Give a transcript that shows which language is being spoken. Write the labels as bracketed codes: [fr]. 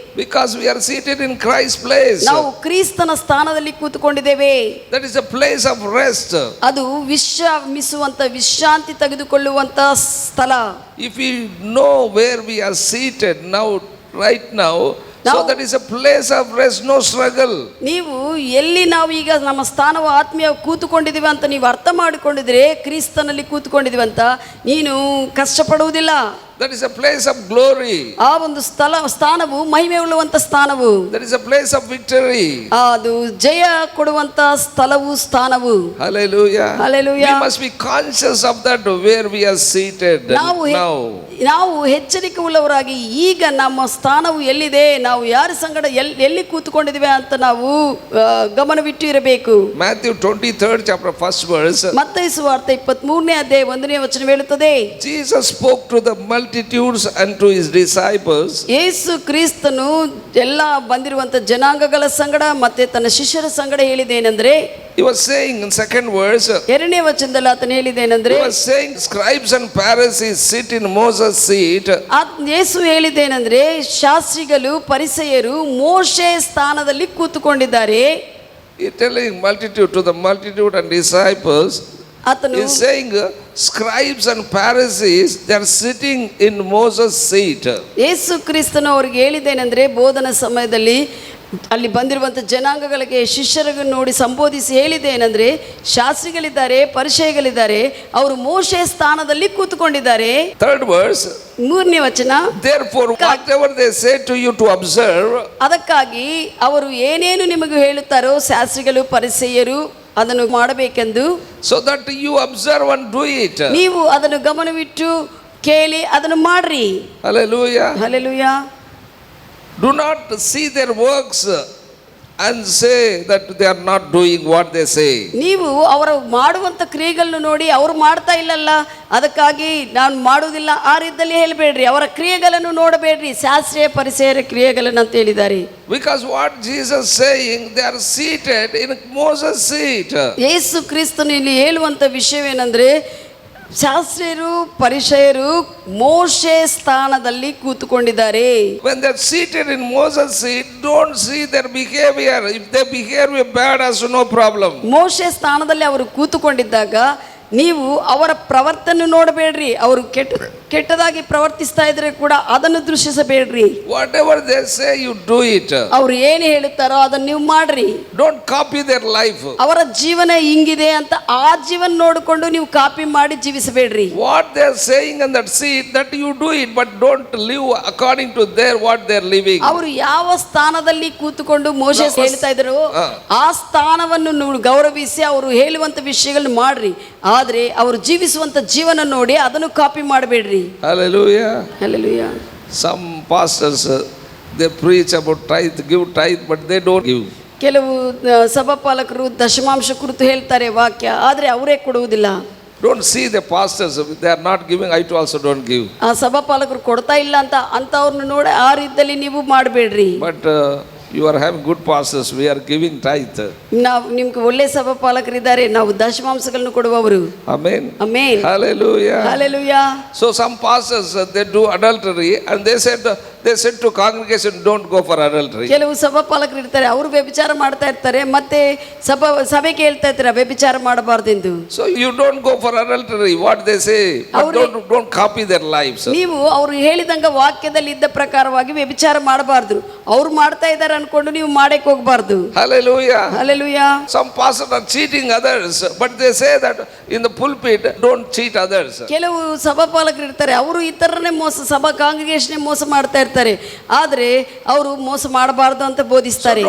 [en] Because we are seated in Christ's place. [kn] ನಾವು ಕ್ರಿಸ್ತನ ಸ್ಥಾನದಲ್ಲಿ ಕೂತುಕೊಂಡಿದ್ದೇವೆ. [en] That is a place of rest. [kn] ಅದು ವಿಶ್ರಮಿಸುವಂತ, ವಿಶ್ರಾಂತಿ ತೆಗೆದುಕೊಳ್ಳುವಂತ ಸ್ಥಳ. [en] If we know where we are seated now, right now, so that is a place of rest, no struggle. [kn] ನೀವು ಎಲ್ಲಿ ನಾವು ಈಗ ನಮ್ಮ ಸ್ಥಾನವು ಆತ್ಮೀಯ ಕೂತುಕೊಂಡಿದ್ದೀವಿ ಅಂತ ನೀವು ಅರ್ಥ ಮಾಡಿಕೊಂಡಿದ್ರೆ, ಕ್ರಿಸ್ತನಲ್ಲಿ ಕೂತುಕೊಂಡಿದ್ದೀವಿ ಅಂತ ನೀನು ಕಷ್ಟಪಡುವುದಿಲ್ಲ. [en] That is a place of glory. [kn] ಆ ಒಂದು ಸ್ಥಾನವು ಮಹಿಮೆ ಉಳ್ಳುವಂತ ಸ್ಥಾನವು. [en] That is a place of victory. [kn] ಅದು ಜಯ ಕೊಡುವಂತ ಸ್ಥಾನವು. [en] Hallelujah. Hallelujah. We must be conscious of that where we are seated [kn] ನಾವು ಎಚ್ಚರಿಕೆ ಉಳ್ಳವರಾಗಿ ಈಗ ನಮ್ಮ ಸ್ಥಾನವು ಎಲ್ಲಿದೆ, ನಾವು ಯಾರ ಸಂಗಡ ಎಲ್ಲಿ ಕೂತುಕೊಂಡಿದ್ದೇವೆ ಅಂತ ನಾವು ಗಮನವಿಟ್ಟು ಇರಬೇಕು. [en] Matthew 23rd chapter 1st verse. [kn] ಮತ್ತಾಯ ಸುವಾರ್ತೆ 23ನೇ ಅಧ್ಯಾಯ 1ನೇ ವಚನ ಹೇಳುತ್ತದೆ, [en] Jesus spoke to the multitudes and to his disciples. [kn] ಯೇಸು ಕ್ರಿಸ್ತನು ಎಲ್ಲ ಬಂದಿರುವಂತ ಜನಾಂಗಗಳ ಸಂಗಡ ಮತ್ತೆ ತನ್ನ ಶಿಷ್ಯರ ಸಂಗಡ ಹೇಳಿದೇನೆಂದ್ರೆ, [en] he was saying in second verse, [kn] ಎರಡನೇ ವಚನದಲ್ಲಿ ಆತನು ಹೇಳಿದೇನೆಂದ್ರೆ, [en] he was saying scribes and Pharisees sit in Moses' seat. [kn] ಯೇಸು ಹೇಳಿದೇನೆಂದ್ರೆ ಶಾಸ್ತ್ರಿಗಳು ಪರಿಸೇಯರು ಮೋಶೆ ಸ್ಥಾನದಲ್ಲಿ ಕೂತುಕೊಂಡಿದ್ದಾರೆ. [en] He telling multitude to the multitude and disciples. [kn] ಆತನು [en] is saying scribes and Pharisees, they are sitting in Moses' seat. [kn] ಯೇಸು ಕ್ರಿಸ್ತನು ಅವರಿಗೆ ಹೇಳಿದ್ದೇನೆಂದ್ರೆ, ಬೋಧನಾ ಸಮಯದಲ್ಲಿ ಅಲ್ಲಿ ಬಂದಿರುವಂಥ ಜನಾಂಗಗಳಿಗೆ ಶಿಷ್ಯರಿಗೆ ನೋಡಿ ಸಂಬೋಧಿಸಿ ಹೇಳಿದ್ದೇನೆಂದ್ರೆ, ಶಾಸ್ತ್ರಿಗಳಿದ್ದಾರೆ, ಪರಿಸೇಯಗಳಿದ್ದಾರೆ, ಅವರು ಮೋಶೆ ಸ್ಥಾನದಲ್ಲಿ ಕೂತುಕೊಂಡಿದ್ದಾರೆ. [en] Third verse, [kn] 3ನೇ ವಚನ, [en] therefore whatever they say to you to observe, [kn] ಅದಕ್ಕಾಗಿ ಅವರು ಏನೇನು ನಿಮಗೆ ಹೇಳುತ್ತಾರೋ ಶಾಸ್ತ್ರಿಗಳು ಪರಿಸೇಯರು ಅದನ್ನು ಮಾಡಬೇಕೆಂದು, [en] so that you observe and do it. [kn] ನೀವು ಅದನ್ನು ಗಮನವಿಟ್ಟು ಕೇಳಿ ಅದನ್ನು ಮಾಡ್ರಿ. [en] Hallelujah. Hallelujah. Do not see their works and say that they are not doing what they say. [kn] ನೀವು ಅವರ ಮಾಡುವಂತ ಕ್ರಿಯೆಗಳನ್ನು ನೋಡಿ ಅವ್ರು ಮಾಡ್ತಾ ಇಲ್ಲಲ್ಲ ಅದಕ್ಕಾಗಿ ನಾನು ಮಾಡುವುದಿಲ್ಲ ಆ ರೀತಿಯಲ್ಲಿ ಹೇಳಬೇಡ್ರಿ. ಅವರ ಕ್ರಿಯೆಗಳನ್ನು ನೋಡಬೇಡ್ರಿ, ಶಾಸ್ತ್ರೀಯ ಪರಿಸರ ಕ್ರಿಯೆಗಳನ್ನು ಅಂತ ಹೇಳಿದ್ದಾರೆ. [en] Because what Jesus saying, they are seated in Moses' seat. [kn] ಯೇಸು ಕ್ರಿಸ್ತನು ಇಲ್ಲಿ ಹೇಳುವಂತ ವಿಷಯವೇನೆಂದ್ರೆ ಶಾಸ್ತ್ರೀಯರು ಪರಿಸಯರು ಮೋಶೆ ಸ್ಥಾನದಲ್ಲಿ ಕೂತುಕೊಂಡಿದ್ದಾರೆ. [en] When they are seated in Moses' seat, don't see their behavior. If they behave bad, also no problem. [kn] ಮೋಶೆ ಸ್ಥಾನದಲ್ಲಿ ಅವರು ಕೂತುಕೊಂಡಿದ್ದಾಗ ನೀವು ಅವರ ಪ್ರವರ್ತನೆ ನೋಡಬೇಡ್ರಿ. ಅವರು ಕೆಟ್ಟದಾಗಿ ಪ್ರವರ್ತಿಸ್ತಾ ಇದ್ರೆ ಕೂಡ ಅದನ್ನು ದೃಶ್ಯಿಸಬೇಡ್ರಿ. [en] Whatever they say, you do it. [kn] ಅವ್ರು ಏನು ಹೇಳುತ್ತಾರೋ ಅದನ್ನು ನೀವು ಮಾಡ್ರಿ. [en] Don't copy their life. [kn] ಅವರ ಜೀವನ ಹಿಂಗಿದೆ ಅಂತ ಆ ಜೀವನ ನೋಡಿಕೊಂಡು ನೀವು ಕಾಪಿ ಮಾಡಿ ಜೀವಿಸಬೇಡ್ರಿ. [en] What they are saying in that seat, that you do it, but don't live according to their what they are living. [kn] ಅವರು ಯಾವ ಸ್ಥಾನದಲ್ಲಿ ಕೂತುಕೊಂಡು ಮೋಶೆ ಹೇಳ್ತಾ ಇದ್ರು ಆ ಸ್ಥಾನವನ್ನು ಗೌರವಿಸಿ ಅವರು ಹೇಳುವಂತ ವಿಷಯಗಳನ್ನು ಮಾಡ್ರಿ. ಆದ್ರೆ ಅವರು ಜೀವಿಸುವಂತ ಜೀವನ ನೋಡಿ ಅದನ್ನು ಕಾಪಿ ಮಾಡಬೇಡ್ರಿ. [en] Hallelujah. Hallelujah. Some pastors they preach about tithe, give tithe, but they don't give. [kn] ಕೆಲವು ಸಭಾಪಾಲಕರು ದಶಮಾಂಶ ಕುರಿತು ಹೇಳ್ತಾರೆ ವಾಕ್ಯ, ಆದ್ರೆ ಅವರೇ ಕೊಡುವುದಿಲ್ಲ. [en] Don't see the pastors, if they are not giving, I too also don't give. [kn] ಆ ಸಭಾಪಾಲಕರು ಕೊಡ್ತಾ ಇಲ್ಲ ಅಂತ ಅವ್ರನ್ನ ನೋಡಿ ಆ ರೀತಿಯಲ್ಲಿ ನೀವು ಮಾಡಬೇಡ್ರಿ. [en] But you are having good pastors, we are giving tithe. [kn] ನಾವು ನಿಮ್ಗೆ ಒಳ್ಳೆ ಸಭಾಪಾಲಕರಿದ್ದಾರೆ, ನಾವು ದಶಮಾಂಶಗಳನ್ನು ಕೊಡುವವರು. [en] Amen. Amen. Hallelujah. Hallelujah. So some pastors they do adultery and they said to congregation, don't go for adultery. [kn] ಕೆಲವು ಸಭಾಪಾಲಕರು ಇರ್ತಾರೆ, ಅವರು ವ್ಯಭಿಚಾರ ಮಾಡ್ತಾ ಇರ್ತಾರೆ, ಮತ್ತೆ ಸಭೆಗೆ ಹೇಳ್ತಾ ಇರ್ತಾರೆ ವ್ಯಭಿಚಾರ ಮಾಡಬಾರ್ದೆಂದು. [en] So you don't go for adultery, what they say, but don't copy their lives. [kn] ನೀವು ಅವರು ಹೇಳಿದಂಗ ವಾಕ್ಯದಲ್ಲಿ ಇದ್ದ ಪ್ರಕಾರವಾಗಿ ವ್ಯಭಿಚಾರ ಮಾಡಬಾರ್ದು. ಅವ್ರು ಮಾಡ್ತಾ ಇದ್ದಾರೆ ಅನ್ಕೊಂಡು ನೀವು ಮಾಡಕ್ಕೆ ಹೋಗಬಾರ್ದು. [en] Hallelujah. Hallelujah. Some pastors are cheating others, but they say that in the pulpit, don't cheat others. [kn] ಕೆಲವು ಸಭಾಪಾಲಕರು ಇರ್ತಾರೆ, ಅವರು ಇತರನೇ ಸಭಾ ಕಾಂಗ್ರಿಗೇಷನ್ ಮೋಸ ಮಾಡ್ತಾ ಇರ್ತಾರೆ, ಆದ್ರೆ ಅವರು ಮೋಸ ಮಾಡಬಾರ್ದು ಅಂತ ಬೋಧಿಸ್ತಾರೆ.